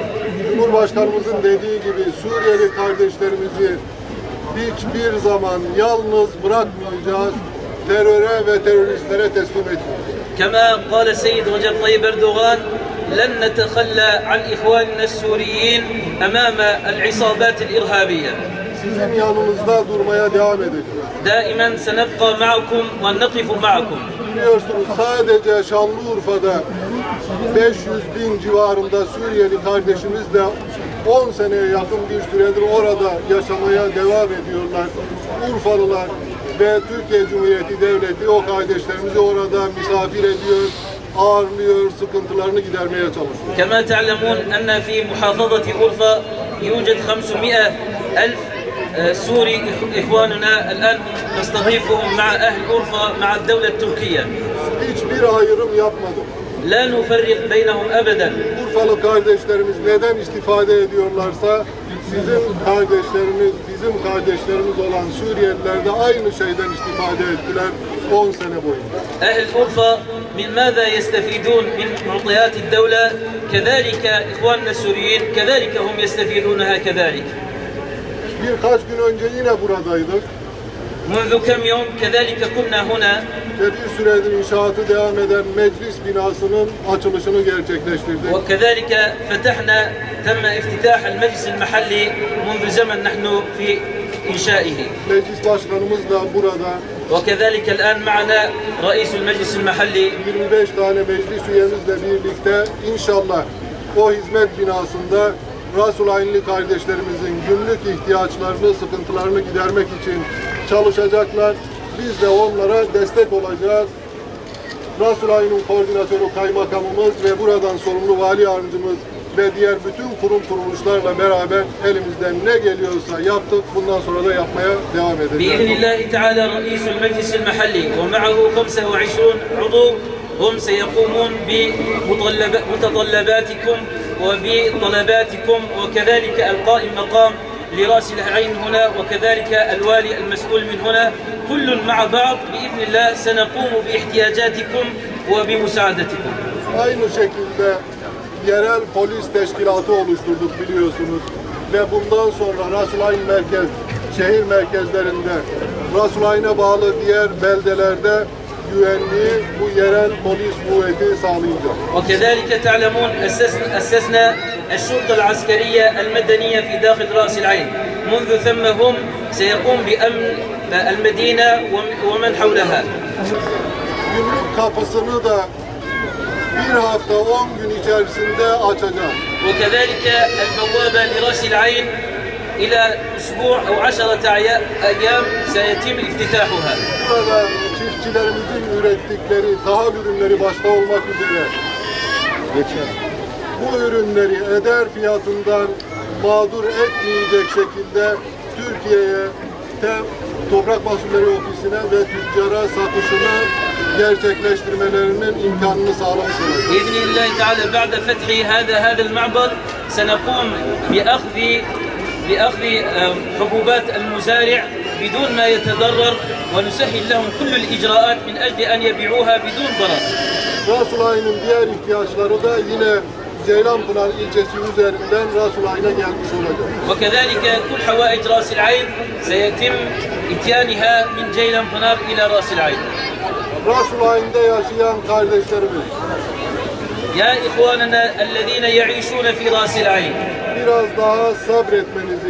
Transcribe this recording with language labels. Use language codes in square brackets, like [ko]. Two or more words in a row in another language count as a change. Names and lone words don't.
[tr] Cumhurbaşkanımızın dediği gibi Suriyeli kardeşlerimizi hiçbir zaman yalnız bırakmayacağız, teröre ve teröristlere teslim etmeyeceğiz. [ar] كما قال السيد رجب طيب أردوغان لن نتخلى عن إخواننا السوريين أمام العصابات الإرهابية. [tr] Sizin yanınızda durmaya devam edeceğiz. [ar] دائما سنبقى معكم ونقف معكم. [tr] Biliyorsunuz sadece Şanlıurfa'da 500 bin civarında Suriyeli kardeşimiz de 10 seneye yakın bir süredir orada yaşamaya devam ediyorlar. Urfalılar ve Türkiye Cumhuriyeti Devleti o kardeşlerimizi orada misafir ediyor, ağırlıyor, sıkıntılarını gidermeye çalışıyor. [ar] كما تعلمون أن في محافظة أورفا يوجد 500 ألف سوري إخواننا الآن نستضيفهم مع أهل أورفا مع الدولة التركية. [tr] Hiçbir ayrım yapmadım. [ar] لا نفرق بينهم أبدا. [tr] Urfalı kardeşlerimiz neden istifade ediyorlarsa sizin kardeşlerimiz, bizim kardeşlerimiz olan Suriyeliler de aynı şeyden istifade ettiler 10 sene boyunca. [ar] أهل أورفا من ماذا يستفيدون من معطيات الدولة كذلك إخواننا السوريين كذلك هم يستفيدونها كذلك. [tr] Birkaç gün önce yine buradaydık. [ar] منذ كم يوم كذلك كنا هنا [tr] Ve bir süredir inşaatı devam eden meclis binasının açılışını gerçekleştirdik. [ar] وكذلك تم افتتاح المجلس المحلي منذ زمن نحن في إنشائه. [tr] Meclis başkanımız da burada, [ar] وكذلك الآن معنا رئيس المجلس المحلي [tr] 25 tane meclis üyemizle birlikte inşallah o hizmet binasında Rasul Aynlı kardeşlerimizin günlük ihtiyaçlarını, sıkıntılarını gidermek için çalışacaklar. Biz de onlara destek olacağız. Rasul Ayn'ın koordinatörü kaymakamımız ve buradan sorumlu vali yardımcımız ve diğer bütün kurum kuruluşlarla beraber elimizden ne geliyorsa yaptık. Bundan sonra da yapmaya devam edeceğiz. [ar] بإذن الله تعالى رئيس المجلس المحلي ومعه 25 عضو هم سيقومون بمتطلباتكم وبطلباتكم وكذلك القائم مقام لرأس العين هنا وكذلك الوالي المسؤول من هنا كل مع بعض بإذن الله سنقوم باحتياجاتكم وبمساعدتكم. [tr] Aynı şekilde yerel polis teşkilatı oluşturduk biliyorsunuz. Ve bundan sonra Rasulayn merkez, şehir merkezlerinde, Rasulayn'a bağlı diğer beldelerde güvenliği bu yerel polis kuvveti sağlayacak. [ar] وكذلك تعلمون أسسنا الشرطة العسكرية المدنية في داخل رأس العين منذ ثم هم سيقوم بأمن المدينة ومن حولها. [tr] Gümrük kapısını da bir hafta 10 gün içerisinde açacağız. [ar] وكذلك البوابة لرأس العين إلى أسبوع أو 10 أيام سيتم افتتاحها. [tr] Burada çiftçilerimizin ürettikleri tahıl ürünleri başta olmak üzere bu ürünleri eder fiyatından mağdur etmeyecek şekilde Türkiye'ye Toprak Mahsulleri Ofisi'ne ve tüccara satışını gerçekleştirmelerinin imkanını sağlamış olacak. [ar] بإذن الله تعالى بعد فتح هذا المعبر سنقوم بأخذ حبوبات المزارع بدون ما يتضرر ونسهل لهم كل الإجراءات من أجل أن يبيعوها بدون ضرر. [tr] Rasulayn'ın diğer ihtiyaçları da yine Ceylanpınar ilçesi üzerinden Rasulayn'a gelmiş olacak. [ar] وكذلك كل حوائج رأس العين سيتم إتيانها من جيلان بنار إلى رأس العين. [tr] Rasulayn'da yaşayan kardeşlerimiz [ar] يا إخواننا الذين يعيشون في رأس العين [tr] biraz daha sabretmenizi,